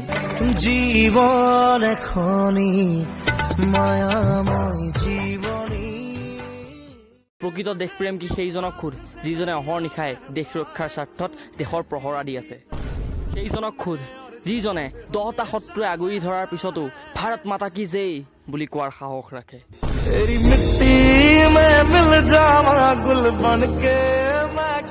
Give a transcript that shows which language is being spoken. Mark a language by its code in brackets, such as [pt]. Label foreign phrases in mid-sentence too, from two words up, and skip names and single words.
[as] জীবন এখনি মায়াময় জীবনী প্ৰকৃত দেশপ্ৰেম কি সেইজনক সোধ যিজনে অহৰ নিশাই দেশ ৰক্ষাৰ স্বাৰ্থত দেশৰ প্ৰহৰা দি আছে সেইজনক সোধ যিজনে 10টা শত্ৰুৱে আগুৰি ধৰাৰ পিছতো [hi] भारत माता की जय [as] বুলি কোৱাৰ সাহস ৰাখে [hi] तेरी मिट्टी में मिल जावा गुल बन के मैं